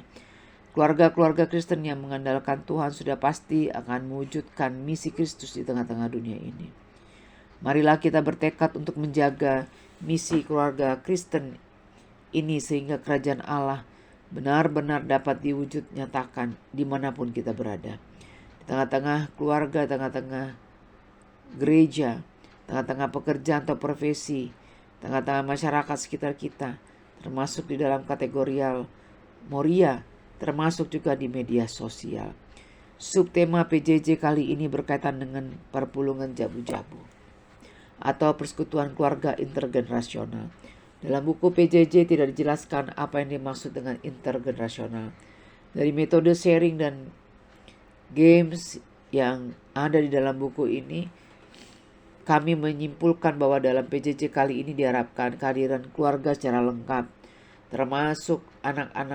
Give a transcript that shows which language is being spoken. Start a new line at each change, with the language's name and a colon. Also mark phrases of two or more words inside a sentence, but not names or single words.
Indonesian: Keluarga-keluarga Kristen yang mengandalkan Tuhan sudah pasti akan mewujudkan misi Kristus di tengah-tengah dunia ini. Marilah kita bertekad untuk menjaga misi keluarga Kristen ini sehingga kerajaan Allah benar-benar dapat diwujud nyatakan dimanapun kita berada. Di tengah-tengah keluarga, tengah-tengah gereja, tengah-tengah pekerjaan atau profesi, tengah-tengah masyarakat sekitar kita, termasuk di dalam kategorial Moria, termasuk juga di media sosial. Subtema PJJ kali ini berkaitan dengan
Batak Karo: perpulungan jabu-jabu
Indonesian: atau persekutuan keluarga intergenerasional. Dalam buku PJJ tidak dijelaskan apa yang dimaksud dengan intergenerasional. Dari metode sharing dan games yang ada di dalam buku ini, kami menyimpulkan bahwa dalam PJJ kali ini diharapkan kehadiran keluarga secara lengkap, termasuk anak-anak.